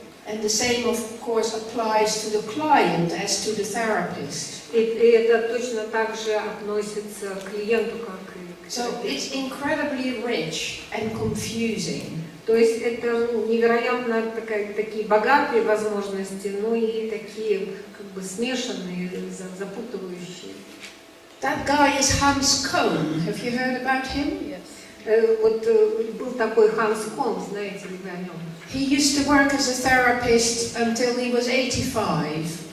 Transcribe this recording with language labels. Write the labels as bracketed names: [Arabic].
[English] And the same, of course, applies to the client as to the therapist. [Russian] И это точно так же относится к клиенту, как и к [English] So it's incredibly rich and confusing. [Russian] То есть это невероятно такие богатые возможности, но и такие как бы смешанные, запутывающие. [English] That guy is Hans Kohn. Have you heard about him? Yes. [Russian] Вот был такой Ханс Кон, знаете ли вы о нем? [English] He used to work as a therapist until he was 85.